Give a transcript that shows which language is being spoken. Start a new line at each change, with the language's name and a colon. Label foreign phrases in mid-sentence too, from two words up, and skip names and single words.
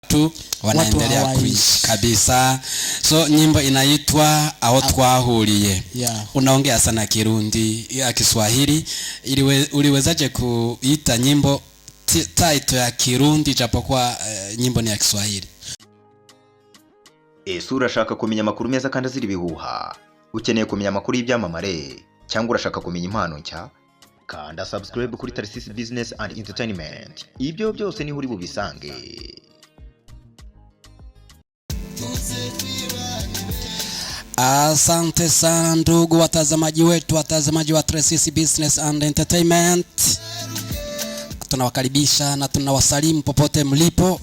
Swahili: tu wanaendelea kuishi kabisa. So nyimbo inaitwa Aho Twahuriye. Unaongea sana Kirundi ya Kiswahili, uliwezaje kuita nyimbo title ya Kirundi japokuwa nyimbo ni ya Kiswahili?
Kinyarwanda: Urashaka kumenya amakuru meza kandi azira ibihuha? Ukeneye kumenya amakuru y'ibyamamare cyangwa urashaka kumenya impano nshya? Kanda subscribe kuri Tarsis Business and Entertainment. Ibyo byose ni huri bubisange.
Swahili: Asante sana ndugu watazamaji wetu, watazamaji wa Tarsis Business and Entertainment. Tunawakaribisha na tunawasalimu popote mlipo.